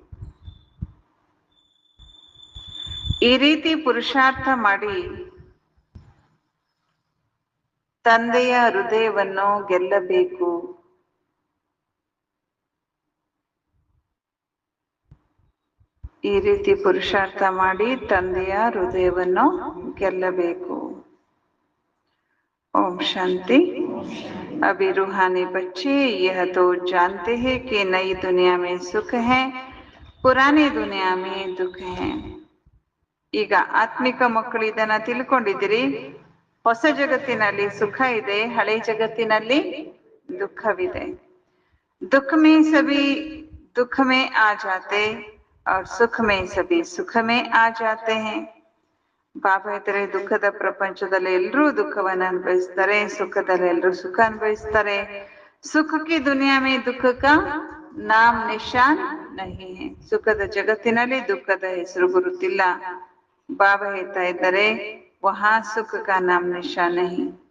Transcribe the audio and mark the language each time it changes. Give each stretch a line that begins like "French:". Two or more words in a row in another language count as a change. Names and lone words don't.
Kannada: ಈ ರೀತಿ ಪುರುಷಾರ್ಥ ಮಾಡಿ ತಂದೆಯ ಹೃದಯವನ್ನು ಗೆಲ್ಲಬೇಕು. ಈ ರೀತಿ ಪುರುಷಾರ್ಥ ಮಾಡಿ ತಂದೆಯ ಹೃದಯವನ್ನು ಗೆಲ್ಲಬೇಕು.
Hindi: ओम शांति। अभी रूहानी बच्चे यह तो जानते हैं कि नई दुनिया में सुख है, पुरानी दुनिया में दुख है.
Kannada: ಈಗ ಆತ್ಮಿಕ ಮಕ್ಕಳು ಇದನ್ನ ತಿಳ್ಕೊಂಡಿದ್ದೀರಿ. ಹೊಸ ಜಗತ್ತಿನಲ್ಲಿ ಸುಖ ಇದೆ, ಹಳೆ ಜಗತ್ತಿನಲ್ಲಿ ದುಃಖವಿದೆ.
Hindi: दुख में सभी दुख में आ जाते और सुख में सभी सुख में आ जाते हैं.
Kannada: ಬಾಬಾ ಹೇಳ್ತಾರೆ, ದುಃಖದ ಪ್ರಪಂಚದಲ್ಲಿ ಎಲ್ಲರೂ ದುಃಖವನ್ನು ಅನುಭವಿಸ್ತಾರೆ, ಸುಖದಲ್ಲಿ ಎಲ್ಲರೂ ಸುಖ ಅನುಭವಿಸ್ತಾರೆ.
Hindi: सुख की दुनिया में दुःख का नाम निशान नहीं है.
Kannada: ಸುಖದ ಜಗತ್ತಿನಲ್ಲಿ ದುಃಖದ ಹೆಸರು ಗುರುತಿಲ್ಲ. ಬಾಬಾ ಹೇಳ್ತಾ ಇದ್ದಾರೆ,
Hindi: वहाँ सुख का नाम निशान नहीं.